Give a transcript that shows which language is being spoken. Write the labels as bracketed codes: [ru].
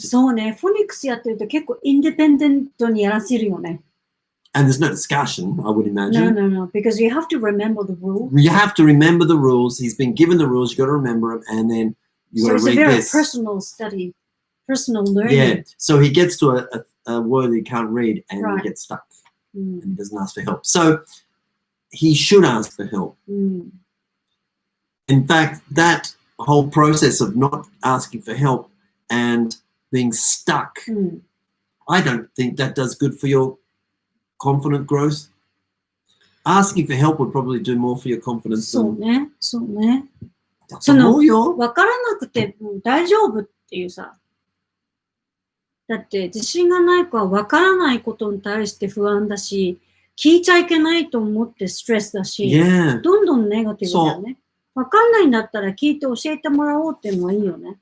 [ja] そうね、フォニックスやってると結構インディペンデントにやらせるよね。 [en] And there's no discussion, I would imagine. No, because you have to remember the rules. You have to remember the rules. He's been given the rules. You've got to remember them. And then you got to read this. So it's a very personal study, personal learning. Yeah. So he gets to a word he can't read and he gets stuck. And he doesn't ask for help. So he should ask for help. In fact, that whole process of not asking for help and being stuck, I don't think that does good for your confident growth. Asking for help would probably do more for your confidence. [ja] そうね、そうね。だと思うよ。わからなくても大丈夫っていうさ。だって自信がない子はわからないことに対して不安だし、聞いちゃいけないと思ってストレスだし、どんどんネガティブだよね。わかんないんだったら聞いて教えてもらおうっていうのはいいよね。